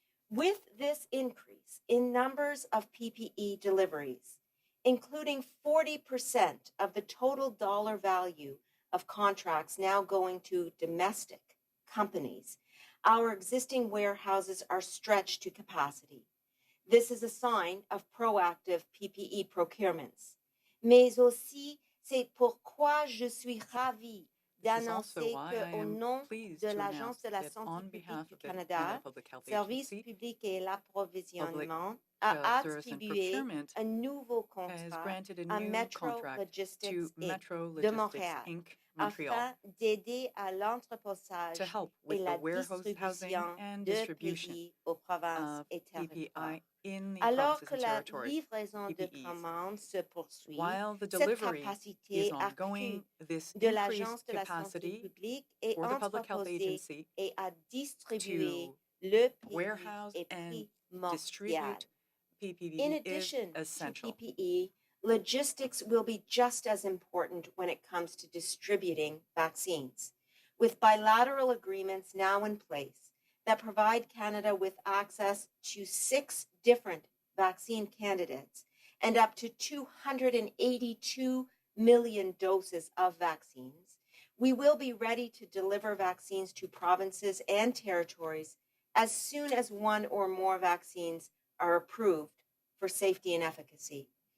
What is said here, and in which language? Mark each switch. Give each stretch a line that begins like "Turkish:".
English: With this increase in numbers of PPE deliveries, including 40% of the total dollar value of contracts now going to domestic companies, our existing warehouses are stretched to capacity. This is a sign of proactive PPE procurements.
French: Mais aussi, c'est pourquoi je suis ravie d'annoncer qu'au nom de l'Agence de la santé publique du Canada, Service public et l'approvisionnement a attribué un nouveau contrat à Metro Logistics de Montréal afin d'aider à l'entreposage et la distribution de PPE aux provinces et territoires. Alors que la livraison de commandes se poursuit, cette capacité accrue de l'Agence de la santé publique est entreposée et à distribuer le PPE est primordial.
English: In addition to PPE, logistics will be just as important when it comes to distributing vaccines. With bilateral agreements now in place that provide Canada with access to 6 different vaccine candidates and up to 282 million doses of vaccines, we will be ready to deliver vaccines to provinces and territories as soon as one or more vaccines are approved for safety and efficacy.